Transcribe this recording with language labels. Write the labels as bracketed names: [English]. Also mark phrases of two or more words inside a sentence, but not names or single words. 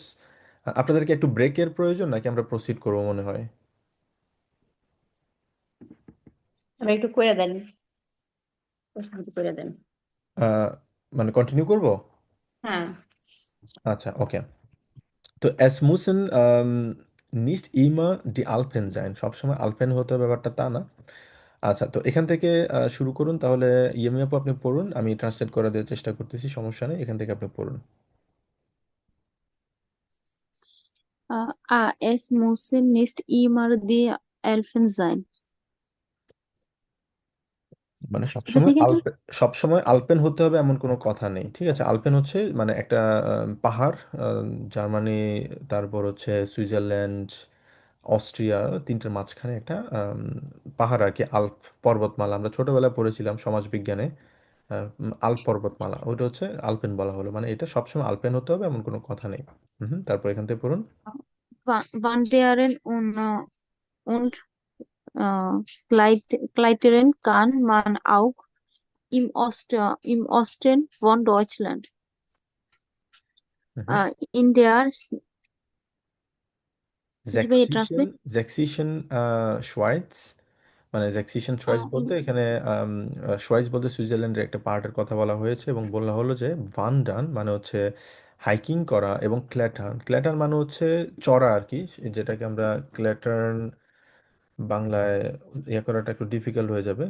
[Bangla] আপনাদেরকে একটু ব্রেকের প্রয়োজন নাকি আমরা প্রসিড করবো মনে হয়? তবে একটু করে দেন, প্রশ্ন করে দেন। আহ, মানে কন্টিনিউ করব? হ্যাঁ। আচ্ছা, ওকে। তো [German] es müssen nicht immer die Alpen sein, [Bangla] সবসময় আলপেন হতে হবে ব্যাপারটা তা না। আচ্ছা, তো এখান থেকে শুরু করুন তাহলে। ইয়েমি আপু আপনি পড়ুন, আমি ট্রান্সলেট করে দেওয়ার চেষ্টা করতেছি, সমস্যা নেই। এখান থেকে আপনি পড়ুন। [German] Es müssen nicht immer die Elfen sein. [Bangla] মানে এটা সবসময় থেকে কি? সবসময় আলপেন হতে হবে এমন কোনো কথা নেই, ঠিক আছে? আলপেন হচ্ছে মানে একটা পাহাড়, জার্মানি, তারপর হচ্ছে সুইজারল্যান্ড, অস্ট্রিয়া, তিনটের মাঝখানে একটা পাহাড় আর কি, আল্প পর্বতমালা। আমরা ছোটবেলায় পড়েছিলাম সমাজবিজ্ঞানে। আল্প পর্বতমালা, ওটা হচ্ছে আলপেন বলা হলো, মানে এটা সবসময় আলপেন হতে হবে এমন কোনো কথা নেই। তারপর এখান থেকে পড়ুন। [German] Wandern und Klettern kann man auch im Osten von Deutschland. হুম In der জি ভাই জ্যাক্সিশন [Bangla] ট্রান্সলেট [German] Sächsischen Schweiz, [Bangla] মানে [German] Sächsischen Schweiz [Bangla] বলতে এখানে শোয়াইটস বলতে সুইজারল্যান্ডের একটা পার্টের কথা বলা হয়েছে, এবং বলা হলো যে ভান্ডান মানে হচ্ছে হাইকিং করা, এবং ক্ল্যাটার্ন ক্ল্যাটার্ন মানে হচ্ছে চড়া আর কি, যেটাকে আমরা ক্ল্যাটার্ন বাংলায় ইয়ে করাটা একটু ডিফিকাল্ট হয়ে যাবে।